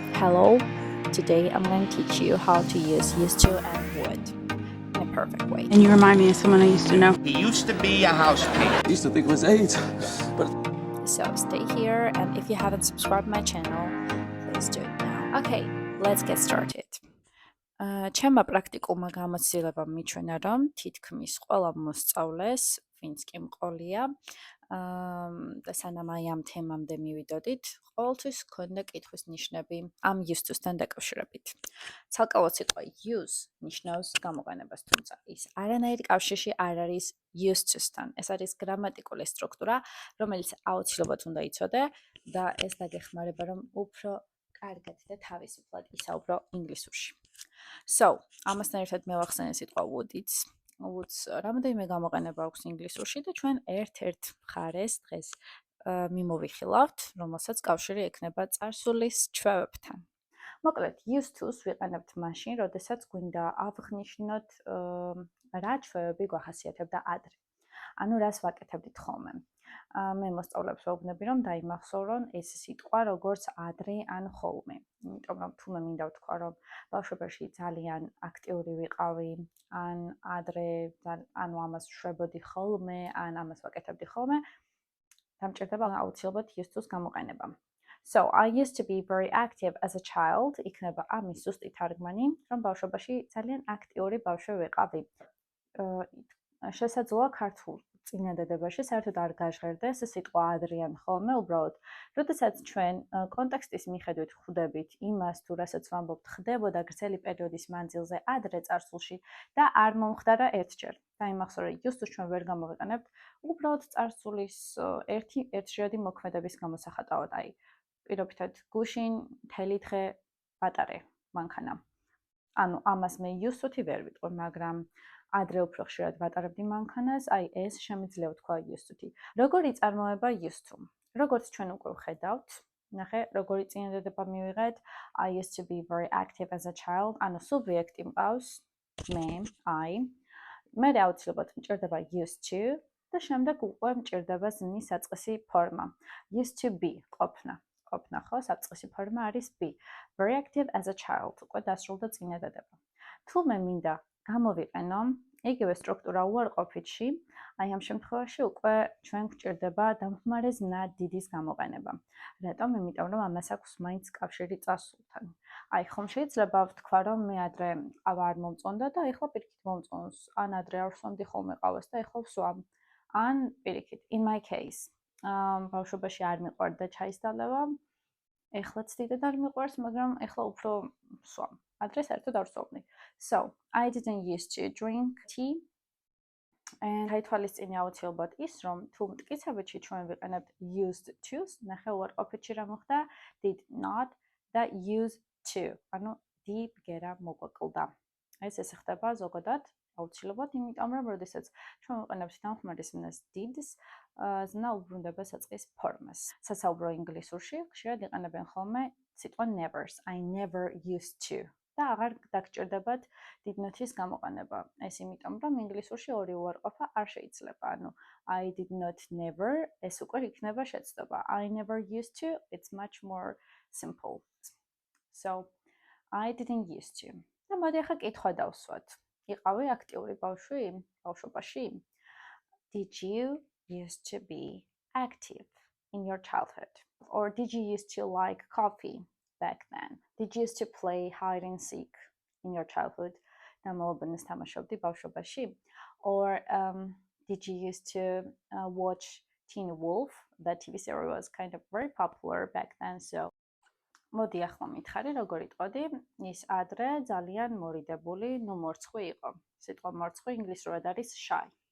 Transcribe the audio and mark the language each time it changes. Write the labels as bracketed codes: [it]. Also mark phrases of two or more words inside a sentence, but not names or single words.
[en] Hello, today I'm going to teach you how to use used to and would in a perfect way. And you remind me of someone I used to know. He used to be a house painter. I used to think it was AIDS, but So stay here, and if you haven't subscribed my channel, please do it now. Okay, let's get started. [ka] ჩემმა პრაქტიკულმა გამოცდილებამ მიჩვენა, რომ თითქმის ყველა მოსწავლეს, ვინც კი მყოლია, და სანამ აი ამ თემამდე მივიდოდით, ყოველთვის ჰქონდა კითხვის ნიშნები ამ [en] used to- [ka] სთან დაკავშირებით. ცალკეულად სიტყვა use ნიშნავს გამოყენებას, თუმცა ის არანაირ კავშირში არ არის [en] used to- [ka] სთან. ეს არის გრამატიკული სტრუქტურა, რომელიც აუცილებლად უნდა იცოდე და ეს დაგეხმარება, რომ უფრო კარგად და თავისუფლად ისაუბრო ინგლისურში. So, ამასთან ერთად მევახსენე სიტყვა would-იც. Would-ს რამდენიმე გამოყენება აქვს ინგლისურში და ჩვენ ერთ-ერთ მხარეს დღეს მიმოვიხილავთ, რომელსაც კავშირი ექნება წარსულის ჩვევებთან. მოკლედ, [en] used to- [ka] ს ვიყენებთ მაშინ, როდესაც გვინდა ავღნიშნოთ რა ჩვევები გვახასიათებდა ადრე. ანუ რას ვაკეთებდით ხოლმე. მე მოსწავლეებს ვეუბნები, რომ დაიმახსოვრონ ეს სიტყვა როგორც ადრე ან ხოლმე. იმიტომ რომ თუნდაც მინდა ვთქვა, რომ ბავშვობაში ძალიან აქტიური ვიყავი, ან ადრე ანუ ამას ვშვებოდი ხოლმე, ან ამას ვაკეთებდი ხოლმე, დამჭირდება აუცილებლად [en] used to- [ka] ს გამოყენება. [en] So, I used to be very active as a child. [ka] იქნება ამის ზუსტი თარგმანი, რომ ბავშვობაში ძალიან აქტიური ბავშვი ვიყავი. შესაძლოა ქართულ წინადადებაში საერთოდ არ გაჟღერდეს სიტყვა ადრიან ხოლმე, უბრალოდ, როდესაც ჩვენ კონტექსტის მიხედვით ხვდებით იმას, თუ რასაც ვამბობთ, ხდებოდა გრძელი პერიოდის მანძილზე ადრე წარსულში და არ მომხდარა ერთჯერ. დაიმახსოვრე, [en] used to- [ka] ს ჩვენ ვერ გამოვიყენებთ, უბრალოდ წარსულის ერთშრედი მოქმედების გამოსახატავად, აი, პირობითად გუშინ მთელი დღე ვატარე მანქანა. ანუ ამას მე [en] used to- [ka] თი ვერ ვიტყვი, მაგრამ ადრე უფრო ხშირად ვატარებდი მანქანას, აი ეს შემიძლია ვთქვა [en] used to- [ka] თი. როგორი წარმოება [en] used to? [ka] როგორც ჩვენ უკვე ვხედავთ, ნახე, როგორი წინადადება მივიღეთ, [en] I used to be very active as a child, [ka] ანუ სუბიექტი მყავს, მე, I. მერე აუცილებლად მჭირდება [en] used to [ka] და შემდეგ უკვე მჭირდება ზმნის საწყისი ფორმა. [en] Used to be, [ka] ყოფნა. ყოფნა ხო, საწყისი ფორმა არის be. [en] Very active as a child, [ka] უკვე დასრულდა წინადადება. თუ მე მინდა გამოვიყენო იგივე სტრუქტურა უარყოფითში, აი ამ შემთხვევაში უკვე ჩვენ გვჭირდება დამხმარე ზმნა დიდის გამოყენება. რატომ? იმიტომ რომ ამას აქვს მაინც კავშირი წარსულთან. აი ხომ შეიძლება ვთქვა, რომ მე ადრე ყავა არ მომწონდა და ეხლა პირიქით მომწონს, ან ადრე არ ვსვამდი ხოლმე ყავას და ეხლა ვსვამ. ან პირიქით, [en] in my case, [ka] ბავშვობაში არ მიყვარდა ჩაის დალევა, ეხლაც დიდად არ მიყვარს, მაგრამ ეხლა უფრო ვსვამ. Adre საერთოდ არ ვსვამდი. [en] So, I didn't used to drink tea. [ka] And გაითვალისწინე აუცილებლად ის, რომ თუ მტკიცებაში ჩვენ ვიყენებთ [en] used to- [ka] ს, ნახე უარყოფითში რა მოხდა, [en] did not და used to, [ka] ანუ d ბგერა მოგვეკლდა. ეს ხდება ზოგადად აუცილებლად, იმიტომ რომ როდესაც ჩვენ ვიყენებთ დამხმარე ზმნას did-ს, ზმნა უბრუნდება საწყის ფორმას. სასაუბრო ინგლისურში ხშირად იყენებენ ხოლმე სიტყვა never-ს, [en] I never used to. [ka] და აღარ დაგჭირდებათ [en] did not- [ka] ის გამოყენება. ეს იმიტომ, რომ ინგლისურში ორი უარყოფა არ შეიძლება. [en] ანუ I did not never, [ka] ეს უკვე იქნება შეცდომა. [en] I never used to, it's much more simple. So, I didn't used to. [ka] და მოდი ახლა კითხვა დავსვათ. იყავი აქტიური ბავშვი ბავშვობაში? [en] Did you used to be active in your childhood? Or did you used to like coffee back then? Did you used to play hide and seek in your childhood? [ka] დამოუკიდებლად თამაშობდი ბავშვობაში? [en] Or did you used to watch Teen Wolf? That TV series was kind of very popular back then, so [ka] მოდი ახლა მითხარი, როგორ იტყოდი, ის ადრე ძალიან მორიდებული, ნუ მორცხვი იყო. სიტყვა მორცხვი ინგლისურად არის shy.